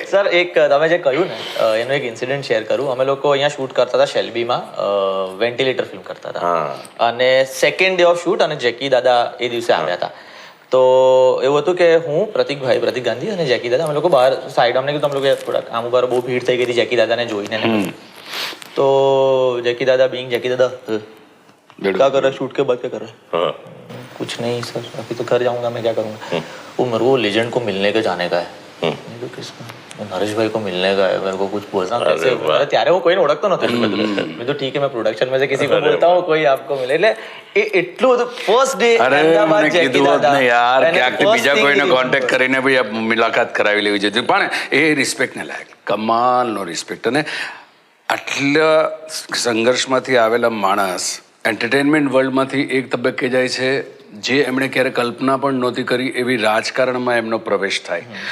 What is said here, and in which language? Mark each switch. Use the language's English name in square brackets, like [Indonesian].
[Gujarati] Sir, એક તમે જે કહ્યું ને એનો એક ઇન્સિડન્ટ શેર કરું. અમે લોકો અહીંયા શૂટ કરતા હતા શેલ્બીમાં, વેન્ટિલેટર ફિલ્મ કરતા હતા અને સેકન્ડ ડે ઓફ શૂટ અને જેકી દાદા એ દિવસે આવ્યા હતા. તો એવું હતું કે હું પ્રતિક ગાંધી અને જેકી દાદા અમે લોકો બહાર સાઈડ અમને કીધું અમે લોકો થોડાક આમ ઉપર બહુ ભીડ થઈ ગઈ હતી જેકી દાદાને જોઈને. તો જેકી દાદા બીંગ જેકી દાદા [Hindi] क्या कर रहे शूट के बाद क्या कर रहे कुछ नहीं सर अभी तो घर जाऊंगा मैं क्या करूंगा वो मेरे को लेजेंड को मिलने के जाने का है तो किसको नरेश भाई को मिलने का है मेरे को कुछ बोलना कैसे. [Gujarati] ત્યારે હું કોઈને ઓળખતો નતો. મેં તો [Hindi] ઠીક है मैं प्रोडक्शन में से किसी को बोलता हूँ कोई आपको मिले. [Gujarati] એટલે એ એટલું બધું ફર્સ્ટ ડે મને કીધું હોત ને યાર ક્યાંક બીજા કોઈને કોન્ટેક્ટ કરીને ભાઈ આ મુલાકાત કરાવી લેવી જોઈએ પણ એ રિસ્પેક્ટને લાયક, કમાલનો રિસ્પેક્ટ. અને આટલા સંઘર્ષમાંથી આવેલા માણસ એન્ટરટેનમેન્ટ વર્લ્ડમાંથી એક તબક્કે જાય છે જે એમણે ક્યારે કલ્પના પણ નહોતી કરી એવી રાજકારણમાં એમનો પ્રવેશ થાય.